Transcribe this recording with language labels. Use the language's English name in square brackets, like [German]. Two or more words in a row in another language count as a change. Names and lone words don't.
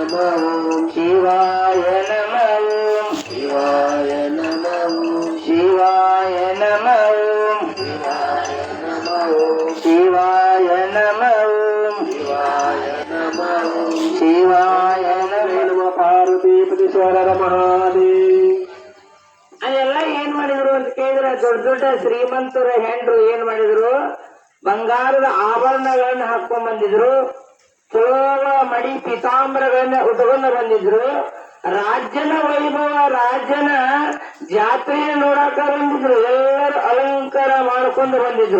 [Sanskrit] ಶಿವಾಯ ನಮಃ ಶಿವಾಯ ನಮಃ ಶಿವಾಯ ನಮಃ ಶಿವಾಯ ನಮಃ ಶಿವಾಯ ನಮಃ ಶಿವಾಯ ನಮಃ ಪಾರ್ವತಿ ಪರಮೇಶ್ವರ ಮಹಾದೇವ. [Kannada] ಅದೆಲ್ಲ ಏನ್ ಮಾಡಿದ್ರು ಅಂತ ಕೇಳಿದ್ರೆ ದೊಡ್ಡ ದೊಡ್ಡ ಶ್ರೀಮಂತರ ಹೆಂಡ್ರು ಏನ್ ಮಾಡಿದ್ರು, ಬಂಗಾರದ ಆಭರಣಗಳನ್ನ ಹಾಕೊಂಡ್ ಬಂದಿದ್ರು, ಚೋಳ ಮಡಿ ಪೀತಾಂಬರಗಳನ್ನ ಉಟ್ಕೊಂಡು ಬಂದಿದ್ರು, ರಾಜ್ಯನ ವೈಭವ ರಾಜ್ಯನ ಜಾತ್ರೆಯ ನೋಡಾಕ ಬಂದಿದ್ರು, ಎಲ್ಲರೂ ಅಲಂಕಾರ ಮಾಡ್ಕೊಂಡು ಬಂದಿದ್ರು.